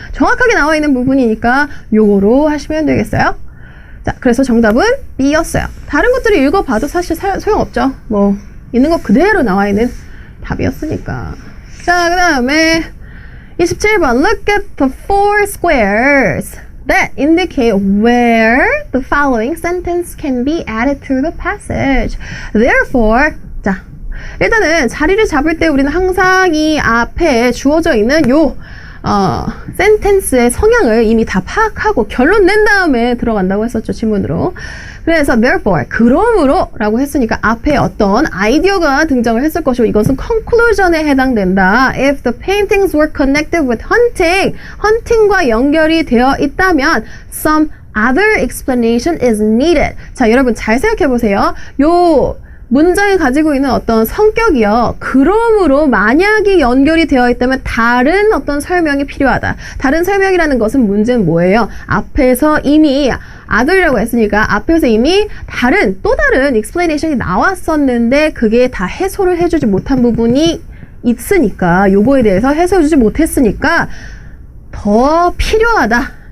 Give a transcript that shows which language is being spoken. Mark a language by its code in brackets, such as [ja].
[ko] 정확하게 나와 있는 부분이니까 요거로 하시면 되겠어요. 자, 그래서 정답은 B였어요. 다른 것들을 읽어봐도 사실 소용없죠. 뭐 있는 거 그대로 나와 있는 답이었으니까. 자, 그 다음에 27번. [en] Look at the four squares that indicate where the following sentence can be added to the passage. [ko] Therefore, 자, 일단은 자리를 잡을 때 우리는 항상 이 앞에 주어져 있는 요 센텐스의 성향을 이미 다 파악하고 결론 낸 다음에 들어간다고 했었죠, 지문으로. 그래서 therefore, 그러므로 라고 했으니까 앞에 어떤 아이디어가 등장을 했을 것이고 이것은 conclusion에 해당된다. [en] If the paintings were connected with hunting, [ko] 헌팅과 연결이 되어 있다면 [en] some other explanation is needed. [ko] 자, 여러분 잘 생각해 보세요. 요 문장이 가지고 있는 어떤 성격이요. 그러므로 만약에 연결이 되어 있다면 다른 어떤 설명이 필요하다. 다른 설명이라는 것은 문제는 뭐예요? 앞에서 이미 아들이라고 했으니까 앞에서 이미 또 다른 explanation이 나왔었는데 그게 다 해소를 해주지 못한 부분이 있으니까 요거에 대해서 해소해주지 못했으니까 더 필요하다.